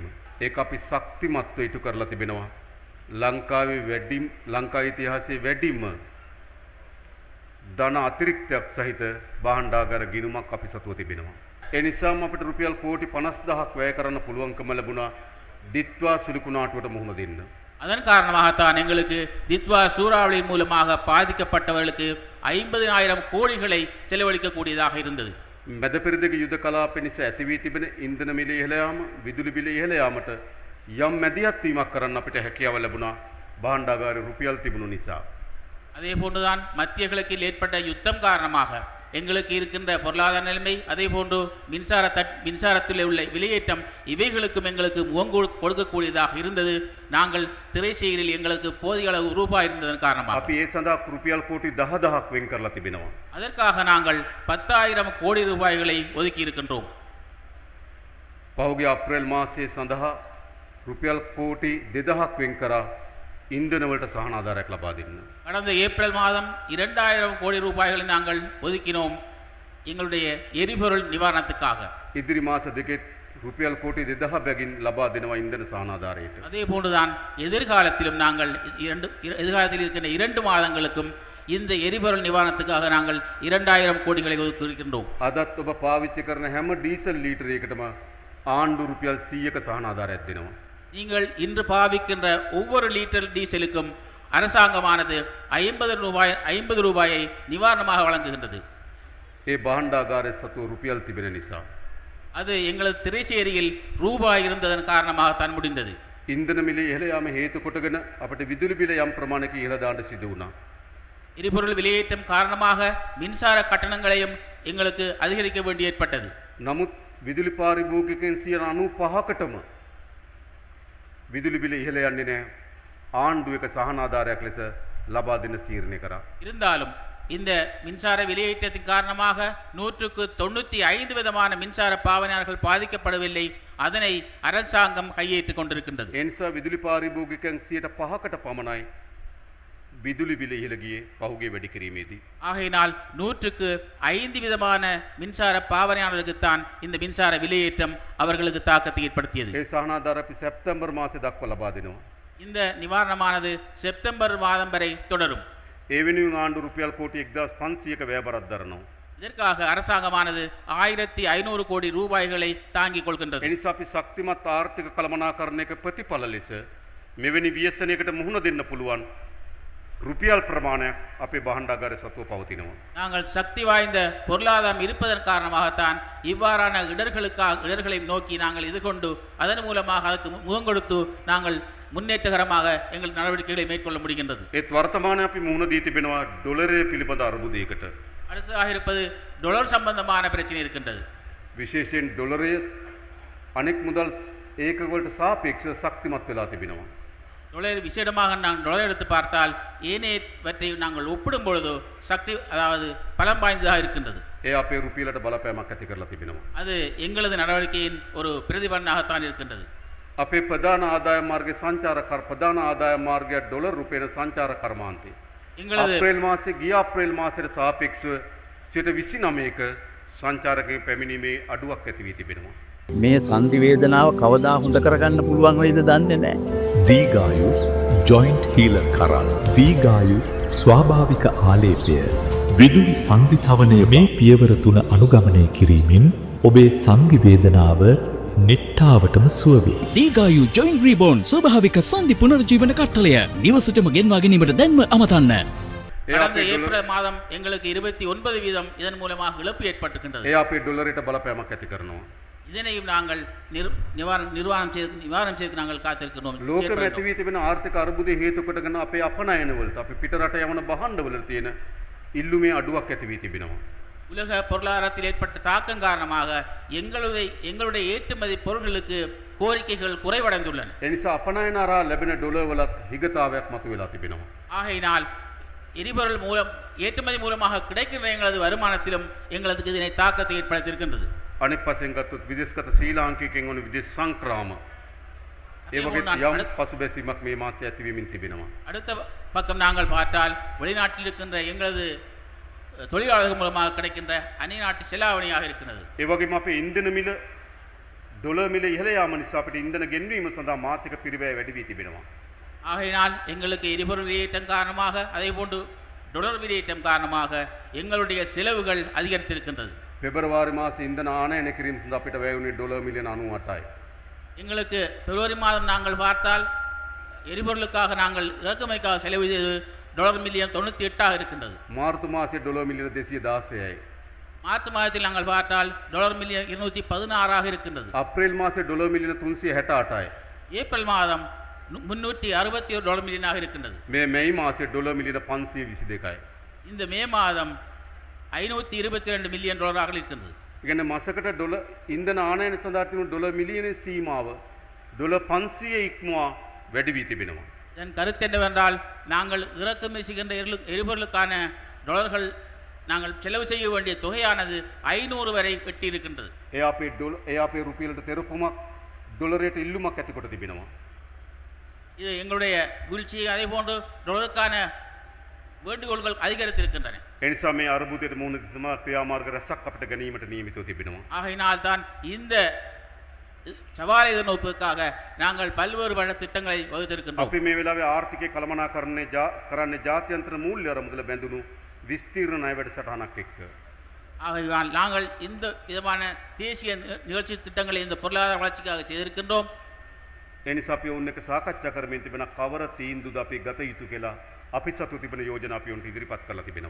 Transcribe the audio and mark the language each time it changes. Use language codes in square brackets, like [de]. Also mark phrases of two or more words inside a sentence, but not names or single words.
[si] ඒක අපි ශක්තිමත්ව ඉටු කරලා තිබෙනවා. ලංකා ඉතිහාසයේ වැඩිම ධන අතිරික්තයක් සහිත භාණ්ඩාගාර ගිණුමක් අපි සතුව තිබෙනවා. ඒ නිසාම අපිට රුපියල් කෝටි 50000ක් වැය කරන්න පුළුවන්කම ලැබුණා දිත්වා சுழிக்குநாட்டுවට මුහුණ දෙන්න. [ta] அதன் காரணமாகத்தான் எங்களுக்கு தித்வா சூறாவளியின் மூலமாக பாதிக்கப்பட்டவர்களுக்கு 50,000 கோடிகளை செலவழிக்கக்கூடியதாக இருந்தது. [si] මැද පෙරදිග යුද කලාපය නිසා ඇති වී තිබෙන ඉන්ධන මිල ඉහළ යාම, විදුලි බිල ඉහළ යාමට යම් මැදිහත් වීමක් කරන්න අපිට හැකියාව ලැබුණා භාණ්ඩාගාරේ රුපියල් තිබුණු නිසා. [ta] அதே போன்றுதான் மத்திய கிழக்கில் ஏற்பட்ட யுத்தம் காரணமாக எங்களுக்கு இருக்கின்ற பொருளாதார நிலைமை, அதே போன்று மின்சாரத்தில் உள்ள விலையேற்றம் இவைகளுக்கும் எங்களுக்கு முகம் கொடுக்கக்கூடியதாக இருந்தது. நாங்கள் திரைச்சீரில் எங்களுக்கு போதிய அளவு ரூபாய் இருந்ததன் காரணமாக [si] අපි ඒ සඳහා රුපියල් කෝටි 10,000ක් වෙන් කරලා තිබෙනවා. [ta] அதற்காக நாங்கள் 10,000 கோடி ரூபாய்களை ஒதுக்கி இருக்கின்றோம். [si] පහුගිය අප්‍රේල් මාසයේ සඳහා රුපියල් කෝටි 2,000ක් වෙන් කරා ඉන්ධන වලට සහන ආධාරයක් ලබා දෙන්න. [ta] கடந்த ஏப்ரல் மாதம் 2,000 கோடி ரூபாய்களை நாங்கள் ஒதுக்கினோம் எங்களுடைய எரிபொருள் நிவாரணத்துக்காக. [si] ඉදිරි මාස දෙකෙත් රුපියල් කෝටි 2,000 බැගින් ලබා දෙනවා ඉන්ධන සහන ආධාරයට. [ta] அதே போன்றுதான் எதிர்காலத்திலும் நாங்கள் எதிர்காலத்தில் இருக்கின்ற 2 மாதங்களுக்கும் இந்த எரிபொருள் நிவாரணத்துக்காக நாங்கள் 2,000 கோடிகளை ஒதுக்கி இருக்கின்றோம். [si] අදත් ඔබ පාවිච්චි කරන හැම ඩීසල් ලීටරයකටම ආණ්ඩු රුපියල් 100ක සහන ආධාරයක් දෙනවා. [ta] நீங்கள் இன்று பாவிக்கின்ற ஒவ்வொரு லிட்டர் டீசலுக்கும் அரசாங்கமானது 50 ரூபாயை நிவாரணமாக வழங்குகின்றது. [si] ඒ භාණ්ඩාගාරයේ සතු රුපියල් තිබෙන නිසා [ta] அது எங்களது திரைச்சேரியில் ரூபாய் இருந்ததன் காரணமாக தான் முடிந்தது. [si] ඉන්ධන මිල ඉහළ යාම හේතු කොටගෙන අපිට විදුලි බිල යම් ප්‍රමාණයක ඉහළ දාන්න සිදු වුණා. [ta] எரிபொருள் விலையேற்றம் காரணமாக மின்சார கட்டணங்களையும் எங்களுக்கு அதிகரிக்க வேண்டி ஏற்பட்டது. [si] නමුත් විදුලි පාරිභෝගිකයන් 95%කටම විදුලි බිල ඉහළ යන්නේ නැහැ. ආණ්ඩුව එක සහන ආධාරයක් ලෙස ලබා දෙන තීරණය කරා. [ta] இருந்தாலும் இந்த மின்சார விலையேற்றத்தின் காரணமாக 195 விதமான மின்சார பாவனையாளர்கள் பாதிக்கப்படவில்லை. அதனை அரசாங்கம் கையேற்றுக் கொண்டிருக்கின்றது. [si] ඒ නිසා විදුලි පාරිභෝගිකයන් 5%කට පමණයි විදුලි බිල ඉහළ ගියේ පහුගිය වැඩි කිරීමේදී. [ta] ஆகையினால் 105 விதமான மின்சார பாவனையாளர்களுக்குத்தான் இந்த மின்சார விலையேற்றம் அவர்களுக்கு தாக்கத்தை ஏற்படுத்தியது. [si] ඒ සහන ආධාර අපි සැප්තැම්බර් මාසේ දක්වා ලබා දෙනවා. [ta] இந்த நிவாரணமானது செப்டம்பர் மாதம் வரை தொடரும். [si] ඒ වෙනුවෙන් ආණ්ඩු රුපියල් කෝටි 1,500ක වැය බරක් දරනවා. [ta] இதற்காக அரசாங்கமானது 1,500 கோடி ரூபாய்களை தாங்கிக் கொள்கின்றது. [si] ඒ නිසා අපි ශක්තිමත් ආර්ථික කළමනාකරණයක ප්‍රතිඵල ලෙස මෙවැනි ව්‍යසනයකට මුහුණ දෙන්න පුළුවන් රුපියල් ප්‍රමාණයක් අපේ භාණ්ඩාගාරයේ සතුව පවතිනවා. [ta] நாங்கள் சக்தி வாய்ந்த பொருளாதாரம் இருப்பதன் காரணமாகத்தான் இவ்வாறான இடர்களை நோக்கி நாங்கள் எதிர்கொண்டு அதன் மூலமாக அதுக்கு முகம் கொடுத்து நாங்கள் முன்னேற்றகரமாக எங்கள் நடவடிக்கைகளை மேற்கொள்ள முடிகின்றது. [si] ඒත් වර්තමානයේ අපි මුහුණ දී තිබෙනවා ඩොලරය පිළිබඳ අර්බුදයකට. [ta] அடுத்ததாக இருப்பது டாலர் சம்பந்தமான பிரச்சனை இருக்கின்றது. [si] විශේෂයෙන් ඩොලරය අනෙක් මුදල් ඒකකවලට සාපේක්ෂව ශක්තිමත් වෙලා තිබෙනවා. [ta] டாலர் விசேடமாக நாங்கள் டாலர் எடுத்து பார்த்தால் ஏனையவற்றை நாங்கள் ஒப்பிடும் பொழுது சக்தி அதாவது பலம் வாய்ந்ததாக இருக்கின்றது. [si] ඒ අපේ රුපියලට බලපෑමක් ඇති කරලා තිබෙනවා. [ta] அது எங்களது நடவடிக்கையின் ஒரு பிரதிபலனாகத்தான் இருக்கின்றது. [si] අපේ ප්‍රධාන ආදායම් මාර්ගයේ සංචාර කර ප්‍රධාන ආදායම් මාර්ගය ඩොලර් රුපියල සංචාර කර්මාන්තය. අප්‍රේල් මාසයේ ගිය අප්‍රේල් මාසයට සාපේක්ෂව 29%ක සංචාරකයන් පැමිණීමේ අඩුවක් ඇති වී තිබෙනවා. මේ සංදි වේදනාව කවදා හොඳ කරගන්න පුළුවන් වෙයිද දන්නේ නැහැ. දීගායු ජොයින්ට් හීලර් කරා දීගායු ස්වාභාවික ආලේපය විදුලි සංධිතවනය මේ පියවර 3 අනුගමනය කිරීමෙන් ඔබේ සංදි වේදනාව නිට්ටාවටම සුව වේ. දීගායු ජොයින්ට් රීබෝන් ස්වභාවික සංදි පුනරුජීවන කට්ටලය නිවසටම ගෙන්වා ගැනීමට දැන්ම අමතන්න. [ta] கடந்த ஏப்ரல் மாதம் எங்களுக்கு 29% இதன் மூலமாக இழப்பு ஏற்பட்டிருக்கின்றது. [si] ඒ අපේ ඩොලරයට බලපෑමක් ඇති කරනවා. [ta] இதனையும் நாங்கள் நிர்வாணம் செய்து நாங்கள் காத்திருக்கிறோம். [si] ලෝකෙම ඇති වී තිබෙන ආර්ථික අර්බුදය හේතු කොටගෙන අපේ අපනයන වලට අපි පිට රට යවන භාණ්ඩ වල තියෙන ඉල්ලුමේ අඩුවක් ඇති වී තිබෙනවා. [ta] உலக பொருளாதாரத்தில் ஏற்பட்ட தாக்கம் காரணமாக எங்களுடைய ஏற்றுமதி பொருட்களுக்கு கோரிக்கைகள் குறைவடைந்துள்ளன. [si] ඒ නිසා අපනයන අරා ලැබෙන ඩොලර් වලත් හිගතාවයක් මතුවලා තිබෙනවා. [ta] ஆகையினால் எரிபொருள் மூலம் ஏற்றுமதி மூலமாக கிடைக்கின்ற எங்களது வருமானத்திலும் எங்களுக்கு இதனை தாக்கத்தை ஏற்படுத்தியிருக்கின்றது. [si] අනෙක් පසෙන් ගත්තොත් විදේශගත ශ්‍රී ලාංකිකයන් වන විදේශ සංක්‍රාම ඒ වගේ [ta] நான் [si] යම් පසුබැසීමක් මේ මාසයේ ඇතිවීමින් තිබෙනවා. [ta] அடுத்த பக்கம் நாங்கள் பார்த்தால் வெளிநாட்டில் இருக்கின்ற எங்களது தொழிலாளர்கள் மூலமாக கிடைக்கின்ற அந்நியநாட்டு செலாவணியாக இருக்கிறது. [si] ඒ වගේම අපේ ඉන්ධන මිල ඩොලර් මිල ඉහළ යාම නිසා අපිට ඉන්ධන ගෙන්වීම සඳහා මාසික පිරිවැය වැඩි වී තිබෙනවා. [ta] ஆகையினால் எங்களுக்கு எரிபொருள் விலையேற்றம் காரணமாக அதே போன்று டொலர் விலையேற்றம் காரணமாக எங்களுடைய செலவுகள் அதிகரித்திருக்கின்றது. [si] පෙබරවාරි මාසයේ ඉන්ධන ආනයනය කිරීම සඳහා අපිට වැය වුණේ ඩොලර් මිලියන 98යි. [ta] எங்களுக்கு பிப்ரவரி மாதம் நாங்கள் பார்த்தால் எரிபொருளுக்காக நாங்கள் இறக்குமதிக்காக செலவு செய்தது டாலர் மில்லியன் 98 இருக்கின்றது. [si] මාර්තු මාසයේ ඩොලර් මිලියන 216යි. [ta] மார்ச் மாதத்தில் நாங்கள் பார்த்தால் டாலர் மில்லியன் 216 இருக்கின்றது. [si] අප්‍රේල් මාසයේ ඩොලර් මිලියන 368යි. [ta] ஏப்ரல் மாதம் 361 டாலர் மில்லியனாக இருக்கின்றது. [si] මේ මැයි මාසයේ ඩොලර් මිලියන 522යි. [ta] இந்த மே மாதம் 522 மில்லியன் டாலராக இருக்கின்றது. [si] ඉගෙන මාසකට ඩොලර් ඉන්ධන ආනයන සඳහා තිබුණු ඩොලර් මිලියන සීමාව ඩොලර් 500 ඉක්මවා වැඩි වී තිබෙනවා. [ta] இதன் கருத்து என்னவென்றால் நாங்கள் இறக்குமதி செய்கின்ற எரிபொருளுக்கான டாலர்கள் நாங்கள் செலவு செய்ய வேண்டிய தொகையானது 500 வரை வெட்டி இருக்கின்றது. [si] ඒ අපේ රුපියලට තෙරපුමක් ඩොලරයට ඉල්ලුමක් ඇති කොට තිබෙනවා. [ta] இது எங்களுடைய வீழ்ச்சியை அதே போன்று டாலருக்கான வேண்டுகோள்கள் அதிகரித்திருக்கின்றன. [si] ඒ නිසා මේ අර්බුදයට මුහුණ දීම ක්‍රියාමාර්ග රැසක් අපිට ගැනීමට නියමිතව තිබෙනවා. [ta] ஆகையினால் தான் இந்த சவாலை எதிர்நோக்குவதற்காக நாங்கள் பல்வேறுபட்ட திட்டங்களை வகுத்திருக்கின்றோம். [si] අපි මේ වෙලාවේ ආර්ථිකය කළමනාකරණය කරන්නේ ජාත්‍යන්තර මූල්‍ය අරමුදල බැඳුණු විස්තීර්ණ ණය වැඩසටහනක් එක්ක. [ta] ஆகையால் நாங்கள் இந்த விதமான தேசிய நிகழ்ச்சி திட்டங்களை இந்த பொருளாதார வளர்ச்சிக்காக செய்திருக்கின்றோம். [si] ඒ නිසා අපි ඔවුන් එක්ක සාකච්ඡා කරමින් තිබෙන කවර තීන්දුවද අපි ගත යුතු කියලා අපි සතු තිබෙන යෝජනා අපි ඔවුන්ට ඉදිරිපත් කරලා තිබෙනවා.